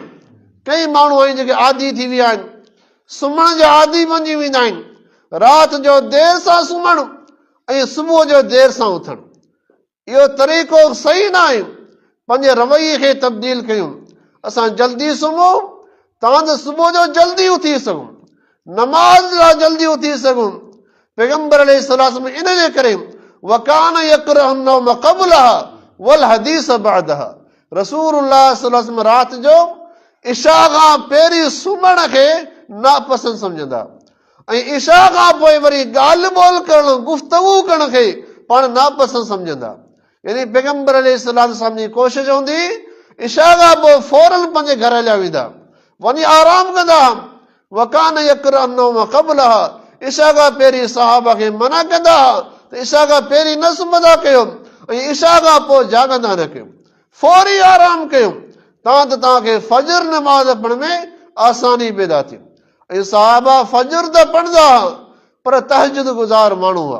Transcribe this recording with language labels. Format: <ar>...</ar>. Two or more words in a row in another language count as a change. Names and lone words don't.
<sd>कई माण्हू आहिनि जेके आदी थी विया आहिनि, सुम्हण जा आदी बणिजी वेंदा आहिनि, राति जो देरि सां सुम्हणु ऐं सुबुह जो देरि सां उथणु। इहो तरीक़ो सही न आहे। पंहिंजे रवैये खे तब्दील कयूं। असां जल्दी सुम्हूं तां त सुबुह जो जल्दी उथी सघूं, नमाज़ लाइ जल्दी उथी सघूं। पैगंबर अलैहिस्सलाम इन जे करे</sd> <ar>وكان يكره النوم قبلها والحديث بعدها,</ar> <sd>रसूलुल्लाह</sd> <ar>صلى الله عليه وسلم</ar> <sd>राति जो इशा खां पहिरीं सुम्हण खे नापसंद सम्झंदा ऐं इशा खां पोइ वरी ॻाल्हि ॿोल करणु, गुफ़्तगू करण खे पाण नापसंद सम्झंदा। यानी पैगंबर अलैहिस्सलाम जी कोशिशि हूंदी, इशा खां पोइ फौरन पंहिंजे घर हलिया वेंदा, वञी आराम कंदा।</sd> <ar>وكان يكره النوم قبلها,</ar> <sd>इशा खां पहिरीं सहाबा खे मना कंदा त इशा खां पहिरीं न सुम्हंदा कयो ऐं इशा खां पोइ जागंदा न कयो, फौरी आराम कयो तव्हांखे फजर नमाज़ पढ़ण में आसानी पैदा थी। ऐं सहाबा फजर त पढ़ंदा पर तहजुद गुज़ार माण्हू हुआ।</sd>